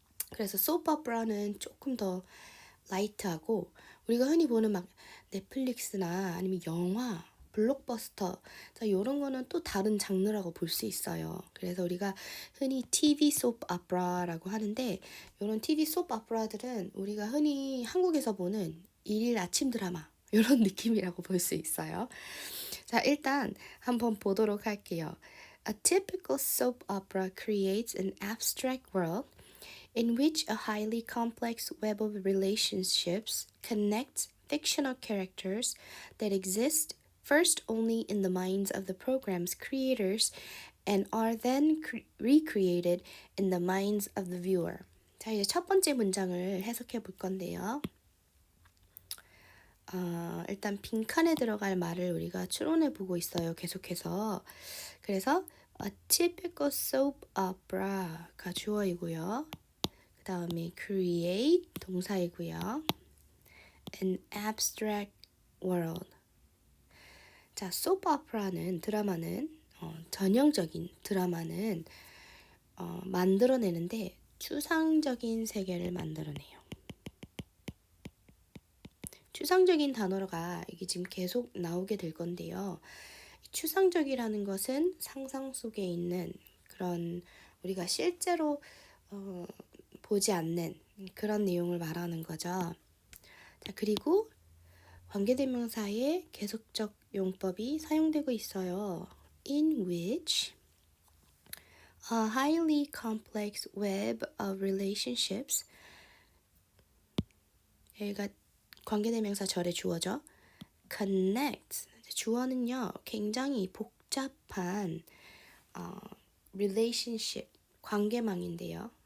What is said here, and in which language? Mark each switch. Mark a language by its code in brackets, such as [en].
[ko] 그래서 소프오페라는 조금 더 라이트하고 우리가 흔히 보는 막 넷플릭스나 아니면 영화, 블록버스터 자 이런 거는 또 다른 장르라고 볼 수 있어요. 그래서 우리가 흔히 TV 소프오페라라고 하는데 이런 TV 소프오페라들은 우리가 흔히 한국에서 보는 일일 아침 드라마 이런 느낌이라고 볼 수 있어요. 자, 일단 한번 보도록 할게요. [en] A typical soap opera creates an abstract world in which a highly complex web of relationships connects fictional characters that exist first only in the minds of the program's creators and are then recreated in the minds of the viewer. [ko] 자, 이제 첫 번째 문장을 해석해 볼 건데요. 일단 빈칸에 들어갈 말을 우리가 추론해 보고 있어요. 계속해서. 그래서 [en] a typical soap opera [ko] 가 주어이고요. 그 다음에 create 동사이고요. [en] an abstract world. [ko] 자, soap opera는 드라마는 전형적인 드라마는 만들어내는데 추상적인 세계를 만들어내요. 추상적인 단어가 이게 지금 계속 나오게 될 건데요. 추상적이라는 것은 상상 속에 있는 그런 우리가 실제로 보지 않는 그런 내용을 말하는 거죠. 자, 그리고 관계대명사의 계속적 용법이 사용되고 있어요. [en] In which a highly complex web of relationships [ko] 여기가 관계대명사 절의 주어죠. connect 주어는요 굉장히 복잡한 relationship 관계망인데요.